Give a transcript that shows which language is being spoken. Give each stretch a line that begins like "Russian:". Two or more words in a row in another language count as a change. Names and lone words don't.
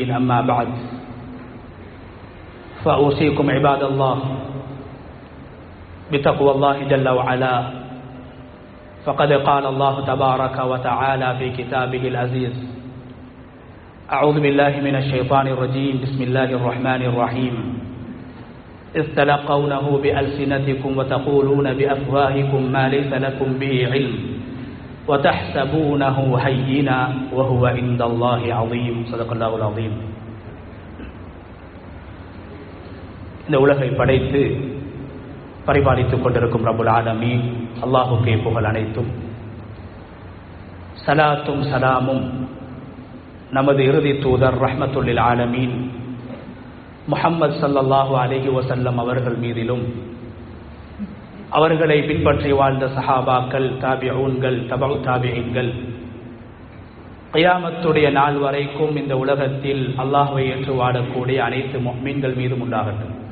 Arabic: أما بعد فأوصيكم عباد الله بتقوى الله جل وعلا، فقد قال الله تبارك وتعالى في كتابه العزيز: أعوذ بالله من الشيطان الرجيم، بسم الله الرحمن الرحيم، إذ تلقونه بألسنتكم وتقولون بأفواهكم ما ليس لكم به علم وتحسبونه هينا وهو عند الله عظيم. صدق الله العظيم.
Tamil: இந்த உலகை படைத்து பரிபாலித்துக் கொண்டிருக்கும்
Arabic: رب العالمين
Tamil: அல்லாஹுக்கே புகழ் அனைத்தும். சலாத்தும் சலாமும் நமது இறுதி தூதர்
Arabic: رحمة العالمين
Tamil: முஹம்மது
Arabic: صلى الله عليه وسلم
Tamil: அவர்கள் மீதிலும், அவர்களை பின்பற்றி வாழ்ந்த சஹாபாக்கள், தாபிஊன்கள், தபஉ தாபிஈன்கள், கியாமத்துடைய நாள் வரைக்கும் இந்த உலகத்தில் அல்லாஹ்வை ஏற்று வாழக்கூடிய அனைத்து முஃமின்கள் மீதும் உண்டாகட்டும்.